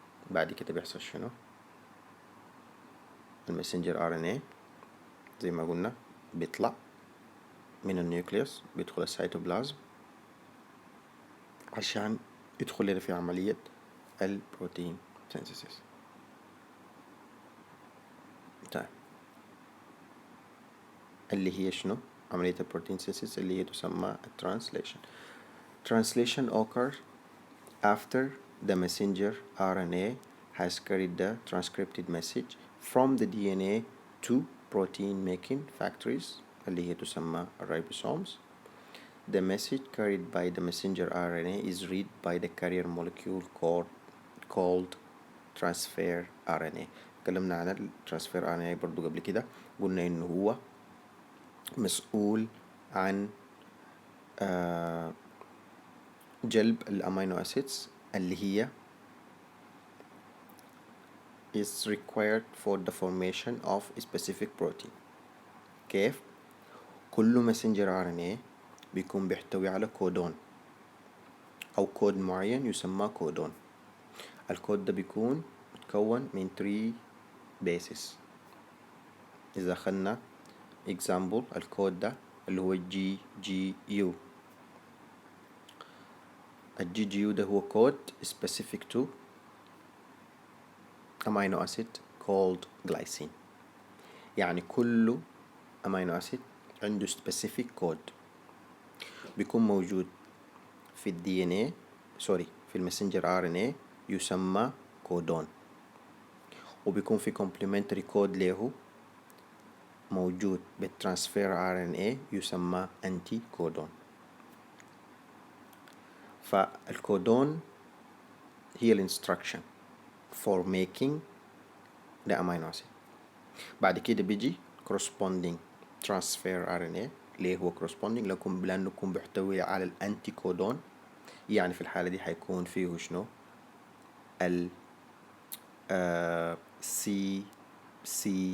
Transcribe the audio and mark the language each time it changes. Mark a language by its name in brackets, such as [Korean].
[Arabic] بعد كده بيحصل شنو؟ المسنجر RNA زي ما قلنا بيطلع من النيوكليوس بيدخل السيتوبلازم عشان يدخل لنا في عملية البروتين سينثيسيس. طيب اللي هي شنو؟ عملية البروتين سينثيسيس اللي هي تسمى translation. [English] Translation occurs after the messenger RNA has carried the transcripted message from the DNA to protein making factories [Arabic] اللي هي تسمى [English] ribosomes. The message carried by the messenger RNA is read by the carrier molecule called transfer RNA. [Arabic] تكلمنا عن ال transfer RNA برضو قبل كده قلنا إنه هو مسؤول عن جلب الأمينو أسيدز اللي هي [English] is required for the formation of a specific protein. [Arabic] كيف؟ كل messenger RNA بيكون بيحتوي على كودون أو كود معين يسمى كودون. الكود ده بيكون متكون من 3 bases. إذا أخذنا example الكود ده اللي هو GGU. ال GGU ده هو كود [English] specific to amino acid called glycine. [Arabic] يعني كل amino acid عنده specific code بيكون موجود في ال DNA في المسنجر RNA يسمى كودون وبيكون في complementary code له موجود بالترانسفير RNA يسمى أنتي كودون. فالكودون هي الانستراكشن [English] for making the amino acid. [Arabic] بعد كده بيجي corresponding transfer RNA ليه هو corresponding لأنه يكون بيحتوي على الأنتي كودون. يعني في الحالة دي هيكون فيه شنو ال C